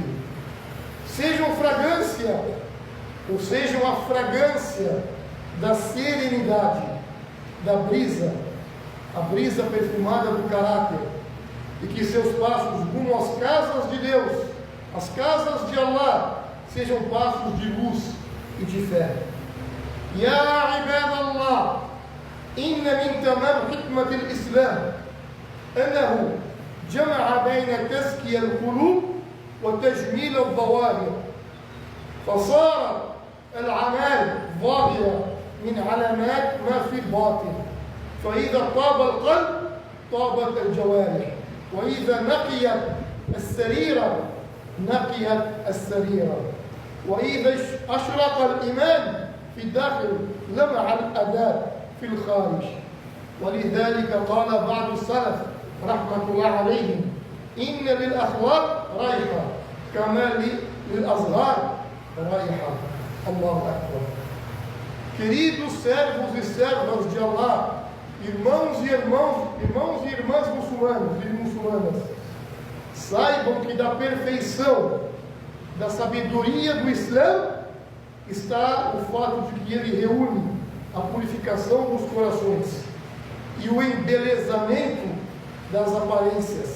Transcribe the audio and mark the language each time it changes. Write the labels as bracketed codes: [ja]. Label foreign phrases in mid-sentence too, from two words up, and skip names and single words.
[pt] Sejam fragrância, ou sejam a fragrância da serenidade, da brisa, a brisa perfumada do caráter, e que seus passos rumo às casas de Deus, as casas de Allah, sejam passos de luz e de fé. [ar] يا عباد الله، إن من تمام حكمة الإسلام أنه جمع بين تزكية القلوب وتجميل الظواهر, فصارت الأعمال ظاهرة من علامات ما في الباطن. فإذا طاب القلب طابت الجوارح، وإذا نقيت السريرة نقيت السريرة، وإذا أشرق الإيمان في الداخل لمع الأداء في الخارج. ولذلك قال بعض السلف رحمة الله عليهم: إن للأخلاق رائحة كما للأزهار رائحة. الله أكبر. [pt] Queridos servos e servas de Allah, irmãos e irmãs muçulmanos e muçulmanas, saibam que da perfeição, da sabedoria do Islã, está o fato de que ele reúne a purificação dos corações e o embelezamento das aparências.